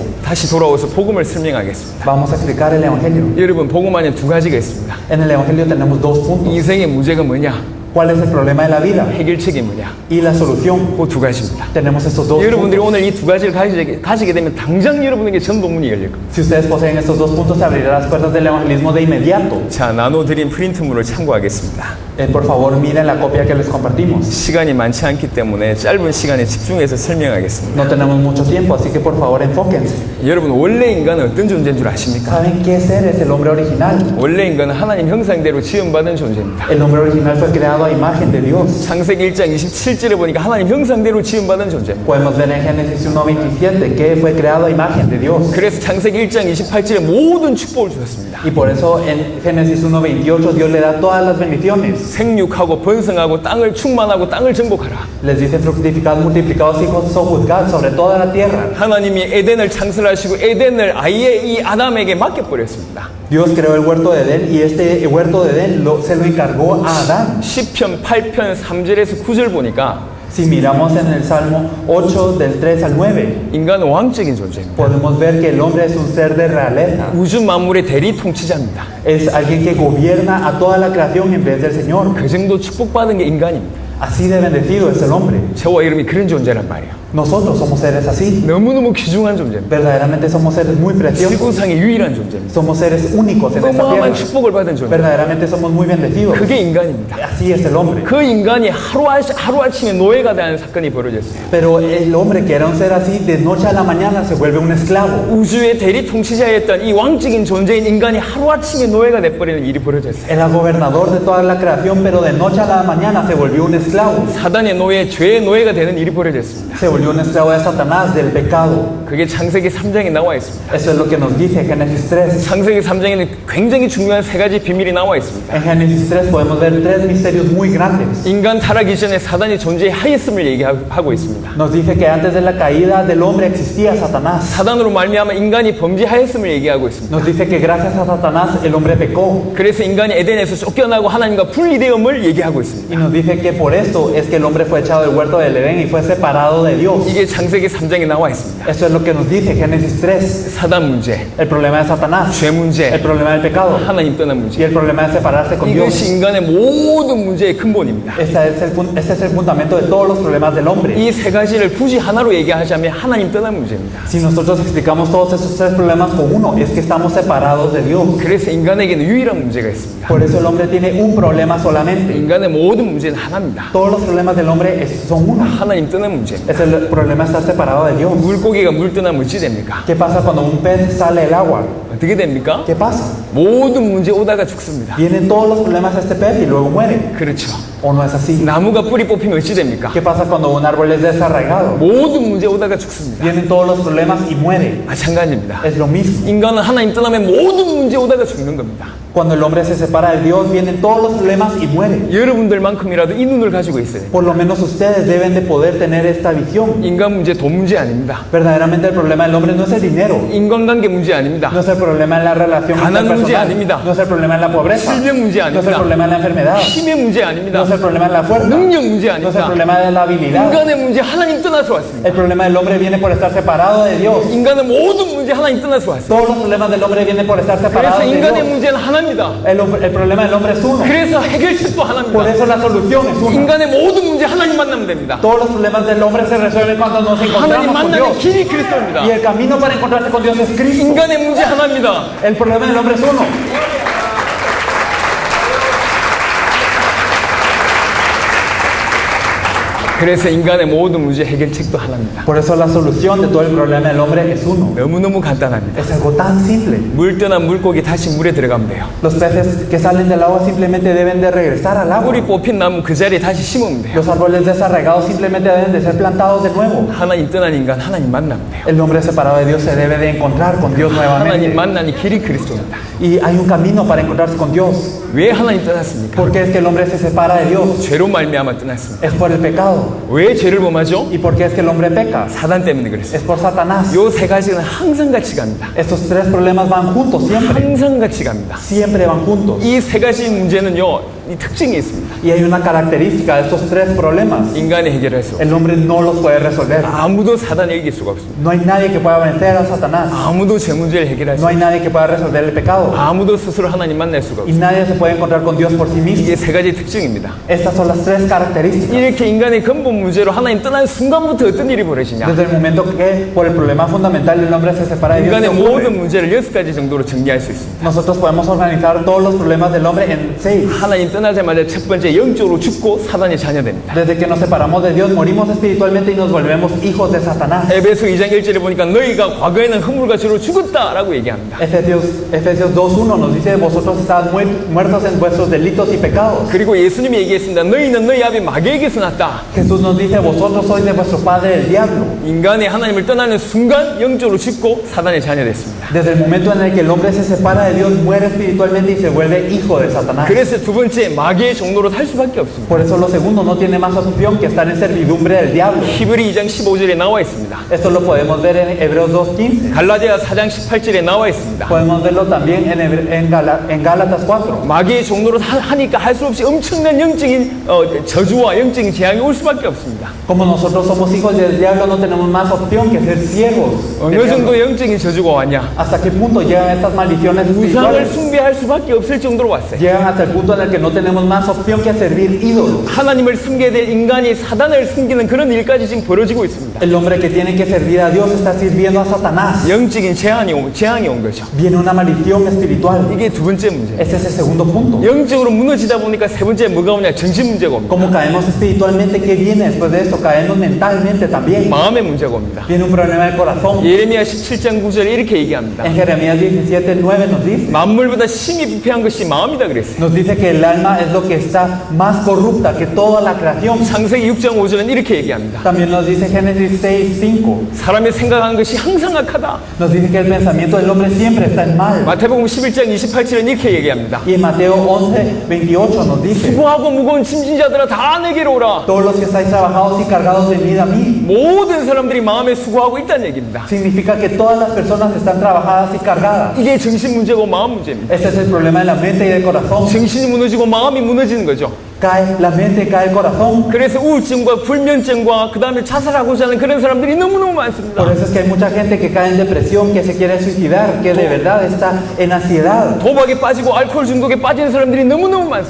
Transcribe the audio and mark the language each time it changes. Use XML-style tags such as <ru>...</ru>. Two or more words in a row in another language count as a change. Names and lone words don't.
<ko>다시 돌아와서 복음을 설명하겠습니다.</ko> <es>Vamos a explicar el evangelio.</es> <ko>여러분, 복음 안에 두 가지가 있습니다.</ko> <es>En el evangelio tenemos dos puntos.</es> <ko>인생의 문제가 뭐냐?</ko> <es>¿Cuál es el problema de la vida?</es> <ko>해결책이 뭐냐?</ko> <es>Y la solución.</es> <ko>그 두 가지입니다.</ko> <es>Tenemos estos dos</es> <ko>여러분들이</ko> <es>puntos.</es> <ko>오늘 이 두 가지를 가지게 되면 당장 여러분에게 전도문이 열릴 겁니다.</ko> <es>Si ustedes poseen estos dos puntos, se abrirán las puertas del evangelismo de inmediato.</es> <ko>자, 나눠드린 프린트물을 참고하겠습니다.</ko> <es>Por favor, miren la copia que les compartimos.</es> <ko>시간이 많지 않기 때문에 짧은 시간에 집중해서 설명하겠습니다.</ko> <es>No tenemos mucho tiempo, así que por favor enfóquense.</es> <ko>여러분, 원래 인간은 어떤 존재인 줄 아십니까?</ko> <es>¿Saben qué ser es el hombre original?</es> <ko>원래 인간은 하나님 형상대로 지음받은 존재입니다.</ko> <es>El hombre original fue creado a imagen de Dios.</es> <ko>창세기 1장 27절에 보니까 하나님 형상대로 지음받은 존재입니다.</ko> <es>Podemos ver en Génesis 1:27 que fue creado a imagen de Dios.</es> <ko>그래서 창세기 1장 28절에 모든 축복을 주셨습니다.</ko> <es>Y por eso en Génesis 1:28 Dios le da todas las bendiciones.</es> <ko>생육하고 번성하고 땅을 충만하고 땅을 정복하라.</ko> <es>Les dice fructificad, multiplicados, hijos, sojuzgad sobre toda la tierra.</es> <ko>하나님이 에덴을 창설하시고 에덴을 아예 이 아담에게 맡겨버렸습니다.</ko> <es>Dios creó el huerto de Edén y este huerto de Edén se lo encargó a Adán.</es> <ko>10편 8편 3절에서 9절 보니까</ko> <es>Si miramos en el Salmo 8 del 3 al 9,</es> <ko>인간은 왕적인 존재입니다.</ko> <es>podemos ver que el hombre es un ser de realeza.</es> <ko>우주 만물의 대리 통치자입니다.</ko> <es>Es alguien que gobierna a toda la creación en vez del Señor.</es> <ko>그 정도 축복받은 게 인간입니다.</ko> <es>Así de bendecido es el hombre.</es> <ko>저와 여러분이 그런 존재란 말이에요.</ko> <es>Nosotros somos seres así.</es> <ko>너무너무 귀중한 존재입니다.</ko> <es>Verdaderamente somos seres muy preciosos.</es> <ko>지구상의 유일한 존재입니다.</ko> <es>Somos seres únicos en esta</es> <ko>어마어마한</ko> <es>tierra.</es> <ko>축복을 받은 존재.</ko> <es>Verdaderamente somos muy bendecidos.</es> <ko>그게 인간입니다.</ko> <es>Así es el hombre.</es> <ko>그 인간이 하루아침에 노예가 되는 사건이 벌어졌어요.</ko> <es>Pero el hombre que era un ser así, de noche a la mañana se vuelve un esclavo.</es> <ko>우주의 대리 통치자였던 이 왕적인 존재인 인간이 하루아침에 노예가 돼버리는 일이 벌어졌어요.</ko> <es>Era gobernador de toda la creación, pero de noche a la mañana se volvió un esclavo.</es> <ko>사단의 노예, 죄의 노예가 되는 일이 벌어졌습니다.</ko> <es>Se volvió un esclavo de Satanás, del pecado.</es> <ko>그게 창세기 3장에 나와 있습니다.</ko> <es>Eso es lo que nos dice Génesis 3.</es> <ko>창세기 3장에는 굉장히 중요한 세 가지 비밀이 나와 있습니다.</ko> <es>En Génesis 3 podemos ver tres misterios muy grandes.</es> <ko>인간 타락 이전에 사단이 존재하였음을 얘기하고 있습니다.</ko> <es>Nos dice que antes de la caída del hombre existía Satanás.</es> <ko>사단으로 말미암아 인간이 범죄하였음을 얘기하고 있습니다.</ko> <es>Nos dice que gracias a Satanás el hombre pecó.</es> <ko>그래서 인간이 에덴에서 쫓겨나고 하나님과 분리되음을 얘기하고 있습니다.</ko> <es>Y nos dice que por esto es que el hombre fue echado del huerto del Edén y fue separado de Dios.</es> <ko>이게 창세기 3장에 나와 있습니다.</ko> <es>Eso es lo que nos dice Génesis 3.</es> <ko>사단 문제,</ko> <es>El problema de Satanás,</es> <ko>죄 문제,</ko> <es>el problema del pecado</es> <ko>하나님 떠난</ko> <es>y</es> <ko>문제.</ko> <es>el problema de separarse con Dios.</es> <ko>이것이 인간의 모든 문제의 근본입니다.</ko> <es>Este es el fundamento de todos los problemas del hombre.</es> <ko>이 세 가지를 굳이 하나로 얘기하자면 하나님 떠난 문제입니다.</ko> <es>Si nosotros explicamos todos esos tres problemas con uno, es que estamos separados de Dios.</es> <ko>그래서 인간에게는 유일한 문제가 있습니다.</ko> <es>Por eso el hombre tiene un problema solamente.</es> <ko>인간의 모든 문제는 하나입니다.</ko> <es>Todos los problemas del hombre son uno.</es> <ko>하나님 떠난 문제입니다.</ko> <es>Es el problema de estar separado de Dios.</es> <ko>물고기가 물 떠나면 어찌 됩니까?</ko> <es>¿Qué pasa cuando un pez sale del agua?</es> <ko>어떻게 됩니까?</ko> <es>¿Qué pasa?</es> <ko>모든 문제 오다가 죽습니다.</ko> <es>Vienen todos los problemas a este pez y luego muere.</es> <ko>그렇죠.</ko> <es>¿O no es así?</es> <ko>나무가 뿌리 뽑히면 어찌 됩니까?</ko> <es>¿Qué pasa cuando un árbol es desarraigado?</es> <ko>모든 문제 오다가 죽습니다.</ko> <es>Vienen todos los problemas y muere.</es> <ko>마찬가지입니다.</ko> <es>Es lo mismo.</es> <ko>인간은 하나님 떠나면 모든 문제 오다가 죽는 겁니다.</ko> <es>Cuando el hombre se separa de Dios, vienen todos los problemas y muere.</es> <ko>여러분들만큼이라도 이 눈을 가지고 있어야 돼요.</ko> <es>Por lo menos ustedes deben de poder tener esta visión.</es> <ko>인간 문제 돈 문제 아닙니다.</ko> <es>Verdaderamente el problema del hombre no es el dinero.</es> <ko>인간관계 문제 아닙니다.</ko> <es>No es el problema de la relación</es> <ko>가난 문제</ko> <es>interpersonal.</es> <ko>아닙니다.</ko> <es>No es el problema de la pobreza.</es> <ko>질병 문제</ko> <es>No es el</es> <ko>아닙니다.</ko> <es>problema de la enfermedad.</es> <ko>힘의 문제 아닙니다.</ko> <es>No es el problema de la fuerza.</es> <ko>능력 문제</ko> <es>No es el</es> <ko>아닙니다.</ko> <es>problema de la habilidad.</es> <ko>인간의 문제 하나님 떠나서 왔습니다.</ko> <es>El problema del hombre viene por estar separado de Dios.</es> <ko>인간의 모든 문제 하나님 떠나서 왔습니다.</ko> <es>Todos los problemas del hombre vienen por estar separados</es> <ko>그래서</ko> <es>de</es> <ko>인간의</ko> <es>Dios.</es> <ko>문제는 하나입니다.</ko> <es>El problema del hombre es uno.</es> <ko>그래서 해결책도</ko> <es>Por</es> <ko>하나입니다.</ko> <es>eso la solución es una.</es> <ko>인간의 모든 문제 하나님 만나면 됩니다.</ko> <es>Todos los problemas del hombre se resuelven cuando nos</es> <ko>하나님</ko> <es>encontramos con</es> <ko>만나는</ko> <es>Dios.</es> <ko>길이 그리스도입니다.</ko> <es>Y el camino para encontrarse con Dios es Cristo.</es> <ko>인간의 문제 하나입니다.</ko> <es>El problema del hombre es uno.</es> <ko>그래서 인간의 모든 문제 해결책도 하나입니다.</ko> <es>Por eso la solución de todo el problema del hombre es uno.</es> <ko>너무너무 간단합니다.</ko> <es>Es algo tan simple.</es> <ko>물 떠난 물고기 다시 물에 들어가면 돼요.</ko> <es>Los peces que salen del agua simplemente deben de regresar al agua.</es> <ko>뿌리 뽑힌 나무 그 자리에 다시 심으면 돼요.</ko> <es>Los árboles desarraigados simplemente deben de ser plantados de nuevo.</es> <ko>하나님 떠난 인간 하나님 만나면 돼요.</ko> <es>El hombre separado de Dios se debe de encontrar con Dios</es> <ko>하나님</ko> <es>nuevamente.</es> <ko>만나는 길이 그리스도입니다.</ko> <es>Y hay un camino para encontrarse con Dios.</es> <ko>왜 하나님 떠났습니까?</ko> <es>¿Por qué es que el hombre se separa de Dios?</es> <ko>죄로 말미암아 떠났습니다.</ko> <es>Es por el pecado.</es> <ko>왜 죄를 범하죠?</ko> <es>¿Y por qué es que el hombre peca?</es> <ko>사단 때문에 그랬어요.</ko> <es>Es por Satanás.</es> <ko>요 세 가지는 항상 같이 갑니다.</ko> <es>Estos tres problemas van juntos siempre.</es> <ko>항상 같이 갑니다.</ko> <es>Siempre van juntos.</es> <ko>이 세 가지 문제는요, 이 특징이 있습니다.</ko> <es>Y hay una característica de estos tres problemas.</es> <ko>인간이 해결할 수 없어요.</ko> <es>El hombre no los puede resolver.</es> <ko>아무도 사단을 이길 수가 없습니다.</ko> <es>No hay nadie que pueda vencer a Satanás.</es> <ko>아무도 죄 문제를 해결할 수</ko> <es>No</es> <ko>없어요.</ko> <es>hay nadie que pueda resolver el pecado.</es> <ko>아무도 스스로 하나님 만날 수가</ko> <es>Y</es> <ko>없어요.</ko> <es>nadie se puede encontrar con Dios por sí mismo.</es> <ko>이게 세 가지 특징입니다.</ko> <es>Estas son las tres características.</es> <ko>이렇게 인간의 근본 문제로 하나님 떠난 순간부터 어떤 일이 벌어지냐?</ko> <es>Desde el momento que por el problema fundamental el hombre se separa de Dios,</es> <ko>인간의</ko> <es>¿qué ocurre?</es> <ko>모든 문제를 6가지 정도로 정리할 수 있습니다.</ko> <es>Nosotros podemos organizar todos los problemas del hombre en 6.</es> <ko>하나님 떠나자마자 첫 번째 영적으로 죽고 사단의 자녀됩니다.</ko> <es>Desde que nos separamos de Dios, morimos espiritualmente y nos volvemos hijos de Satanás.</es> <ko>에베소 2장 1절에 보니까 너희가 과거에는 허물과 죄로 죽었다라고 얘기합니다.</ko> <es>Efesios 2.1 nos dice, vosotros estáis muertos en vuestros delitos y pecados.</es> <ko>그리고 예수님이 얘기했습니다. 너희는 너희 아비 마귀에게서 났다.</ko> <es>Jesús nos dice, vosotros sois de vuestro padre el diablo.</es> <ko>인간이 하나님을 떠나는 순간 영적으로 죽고 사단의 자녀됐습니다.</ko> <es>Desde el momento en el que el hombre se separa de Dios, muere espiritualmente y se vuelve hijo de Satanás.</es> <ko>그래서 두 번째 마귀의 종로로 살 수밖에 없습니다.</ko> <es>Por eso lo segundo no tiene más opción que estar en servidumbre del diablo.</es> <ko>히브리 2장 15절에 나와 있습니다.</ko> <es>Esto lo podemos ver en Hebreos 2.15.</es> <ko>갈라디아 4장 18절에 나와 있습니다.</ko> <es>Podemos verlo también en Gálatas 4.</es> <ko>마귀의 종로로 하니까 할 수 없이 엄청난 영적인 저주와 영적인 재앙이 올 수밖에 없습니다.</ko> <es>Como nosotros somos hijos del diablo, no tenemos más opción que ser ciegos. del</es> <ko>어느</ko> <es>diablo.</es> <ko>정도 영적인 저주가 왔냐?</ko> <es>¿Hasta qué punto llegan estas maldiciones</es> <ko>우상을</ko> <es>espirituales?</es> <ko>숭배할 수밖에 없을 정도로 왔어요.</ko> <es>Llegan hasta el punto en el que no tenemos más opción que servir ídolos.</es> <ko>하나님을 섬겨야 될 인간이 사단을 섬기는 그런 일까지 지금 벌어지고 있습니다.</ko> <es>El hombre que tiene que servir a Dios está sirviendo a Satanás.</es> <ko>영적인 재앙이 온 거죠.</ko> <es>Viene una maldición espiritual.</es> <ko>이게 두 번째 문제입니다.</ko> <es>Este es el segundo punto.</es> <ko>영적으로 무너지다 보니까 세 번째 뭐가 오냐? 정신 문제가 옵니다.</ko> <es>Como caemos espiritualmente, ¿qué viene después de esto? Caemos mentalmente también.</es> <ko>마음의 문제가 옵니다.</ko> <es>Viene un problema del corazón.</es> <ko>예레미야 17장 9절에 이렇게 얘기합니다.</ko> <es>En Jeremías 17:9 nos dice.</es> <ko>만물보다 심히 부패한 것이 마음이다 그랬어요.</ko> <es>Nos dice que el alma es lo que está más corrupta que toda la creación.</es> <ko>창세기 6장 5절은 이렇게 얘기합니다.</ko> <es>También nos dice Génesis 6:5.</es> <ko>사람이 생각한 것이 항상 악하다.</ko> <es>Nos dice que el pensamiento del hombre siempre está en mal.</es> <ko>마태복음 11장 28절은 이렇게 얘기합니다.</ko> <es>Y en Mateo 11:28 nos dice.</es> <ko>수고하고 무거운 짐진 자들아 다 내게로 오라.</ko> <es>Todos los que estáis trabajados y cargados, venid a mí.</es> <ko>모든 사람들이 마음에 수고하고 있다는 얘기입니다.</ko> <es>Significa que todas las personas están trabajadas y cargadas.</es> <ko>이게 정신 문제고 마음 문제입니다.</ko> <es>Este es el problema de la mente y del corazón.</es> <ko>정신이 무너지고 마음이 무너지는 거죠.</ko> <es>cae la mente, cae el corazón.</es> <ko>그래서 우울증과 불면증과 그 다음에 자살하고자 하는 그런 사람들이 너무너무 많습니다.</ko> <es>Por eso es que hay mucha gente que cae en depresión, que se quiere suicidar, que de verdad está en ansiedad.</es> <ko>도박에 빠지고 알코올 중독에 빠진 사람들이 너무너무</ko> <es>Hay</es>